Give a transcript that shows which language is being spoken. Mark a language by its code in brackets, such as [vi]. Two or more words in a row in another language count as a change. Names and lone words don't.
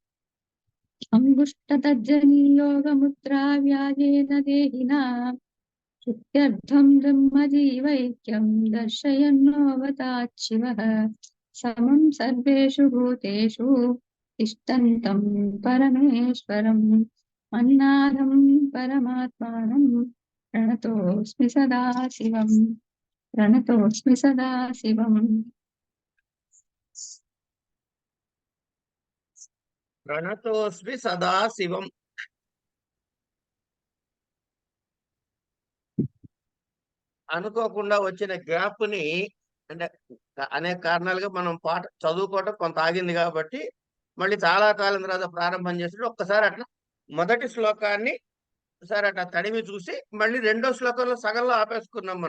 [sa] अङ्गुष्ठतज्जनीयोगमुद्रा व्याजेन देहिना श्रुत्यर्थं ब्रह्मजीवैक्यं दर्शयन्नोऽवताच्छिवः समं सर्वेषु भूतेषु तिष्ठन्तं परमेश्वरम् अन्नादं परमात्मानं प्रणतोऽस्मि सदा शिवम् प्रणतोऽस्मि सदा शिवम् ప్రణతోస్మి సదాశివం. [te] అనుకోకుండా వచ్చిన గ్యాప్ ని అంటే అనేక కారణాలుగా మనం పాట చదువుకోవటం కొంత ఆగింది కాబట్టి మళ్ళీ చాలా కాలం తర్వాత ప్రారంభం చేసి ఒక్కసారి అట్లా మొదటి శ్లోకాన్ని ఒకసారి అట్లా తడిమి చూసి మళ్ళీ రెండో శ్లోకంలో సగంలో ఆపేసుకున్నాం మనం.